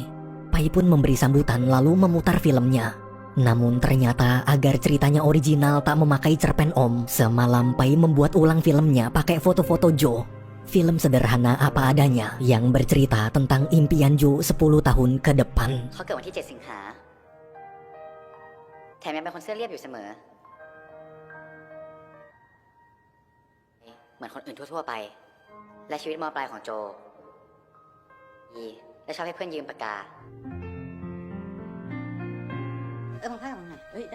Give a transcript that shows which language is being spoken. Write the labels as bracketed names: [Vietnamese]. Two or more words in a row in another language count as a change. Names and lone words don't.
[Indonesian] Pai pun memberi sambutan lalu memutar filmnya. Namun ternyata agar ceritanya original tak memakai cerpen Om, semalam Pai membuat ulang filmnya pakai foto-foto Jo. Film sederhana apa adanya yang bercerita tentang impian Jo 10 tahun ke depan. [Thai] เขาเกิดวันที่ 7 สิงหาแถมยังเป็นคนเสื้อเรียบอยู่เสมอเหมือนคนอื่นทั่วๆไปและชีวิตม. ปลายของโจดีและชอบให้เพื่อนยืมปากกามึงพามึงหน่อยเฮ้ยได้